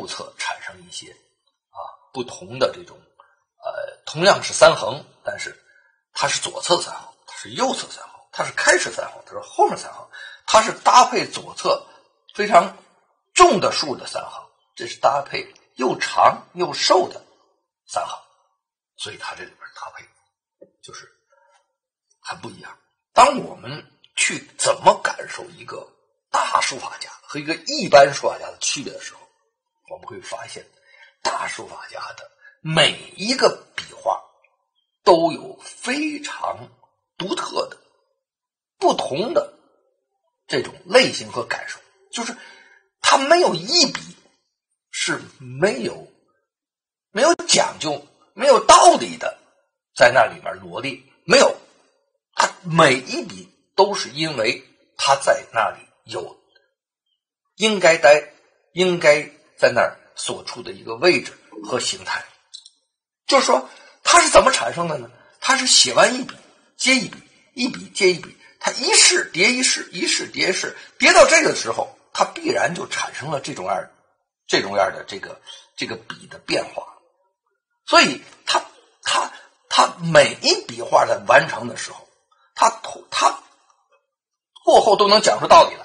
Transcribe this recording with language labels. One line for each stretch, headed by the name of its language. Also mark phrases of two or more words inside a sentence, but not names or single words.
Chinese: 側產生一些不同的這種同樣是三橫，但是它是左側三橫，它是右側三橫，它是開始三橫，它是後面三橫，它是搭配左側非常重的數的三橫，這是搭配又長又瘦的三橫，所以它這裡邊搭配就是很不一樣。當我們去怎麼感受一個大書法家和一個一般書法家的區別的時候，我們會發現大書法家的每一個筆畫都有非常獨特的不同的這種類型和感受，就是他沒有一筆是沒有講究沒有道理的在那裡面羅列，沒有，他每一筆都是因為他在那裡有應該在那兒所處的一個位置和形態。就是說它是怎麼產生的呢？它是寫完一筆接一筆，一筆接一筆，它一式疊一式，一式疊一式，疊到這個時候，它必然就產生了这种樣的這個筆的變化。所以它每一筆畫在完成的時候，它过後都能講出道理來。